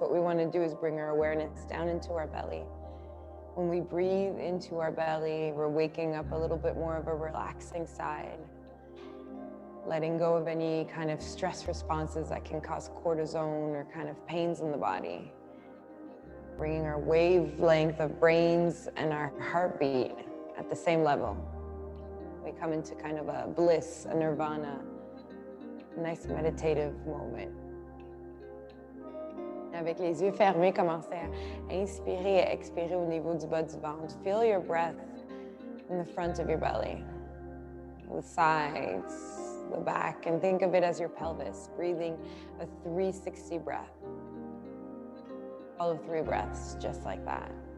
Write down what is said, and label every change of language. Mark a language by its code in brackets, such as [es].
[en] What we want to do is bring our awareness down into our belly. When we breathe into our belly, we're waking up a little bit more of a relaxing side, letting go of any kind of stress responses that can cause cortisone or kind of pains in the body. Bringing our wavelength of brains and our heartbeat at the same level. We come into kind of a bliss, a nirvana, a nice meditative moment. [fr] Avec les yeux fermés, commencez à inspirer et expirer au niveau du bas du ventre. [en] Feel your breath in the front of your belly, the sides, the back, and think of it as your pelvis, breathing a 360 breath. Follow 3 breaths, just like that.